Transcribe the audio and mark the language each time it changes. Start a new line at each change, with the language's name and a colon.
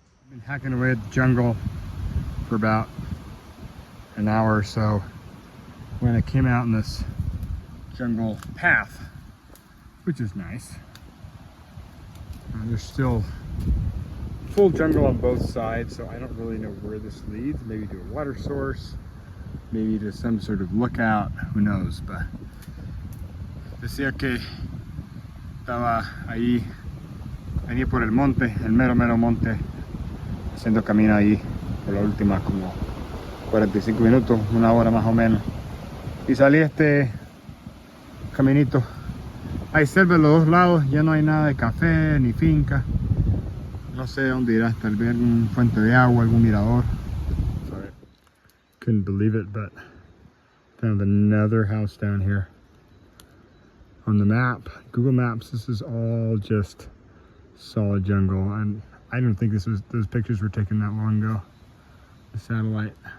English: Been hacking away at the jungle for about an hour or so when I came out in this jungle path, which is nice. There's still full jungle on both sides, so I don't really know where this leads. Maybe to a water source, maybe to some sort of lookout, who knows. But
Spanish: decía que estaba ahí, venía por el monte, el mero monte, haciendo camino ahí por las últimas como 45 minutos, una hora más o menos, y salí este caminito. Hay selva de los dos lados, ya no hay nada de café ni finca, no sé dónde irás, tal vez algún fuente de agua, algún mirador.
English: Sorry. Couldn't believe it, but found another house down here. On the map, Google Maps, this is all just solid jungle, and I don't think those pictures were taken that long ago. The satellite.